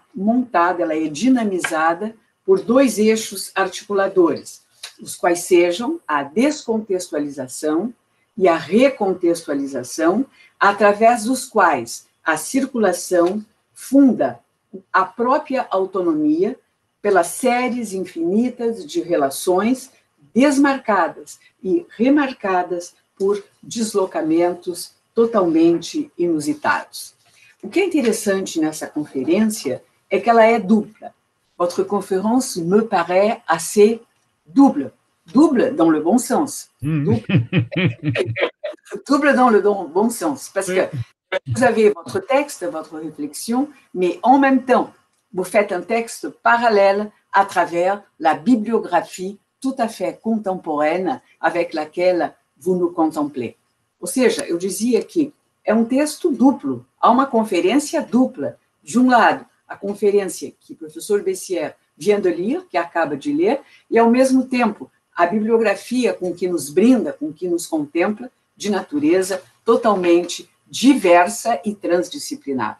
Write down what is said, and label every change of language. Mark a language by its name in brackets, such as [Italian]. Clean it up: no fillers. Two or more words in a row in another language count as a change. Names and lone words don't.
[Portuguese] montada, ela é dinamizada por dois eixos articuladores, os quais sejam a descontextualização e a recontextualização, através dos quais a circulação funda a própria autonomia pelas séries infinitas de relações desmarcadas e remarcadas por deslocamentos totalmente inusitados. O que é interessante nessa conferência é que ela é dupla. [French] Votre conférence me paraît assez double. Double dans le bon sens. Double dans le bon sens. Parce que vous avez votre texte, votre réflexion, mais en même temps, vous faites un texte parallèle à travers la bibliographie tout à fait contemporaine avec laquelle vous nous contemplez. [Portuguese] Ou seja, eu dizia que é um texto duplo, há uma conferência dupla. De um lado, a conferência que o professor Bessières [French] vient de [Portuguese] ler, que acaba de ler, e, ao mesmo tempo, a bibliografia com que nos brinda, com que nos contempla, de natureza totalmente diversa e transdisciplinar.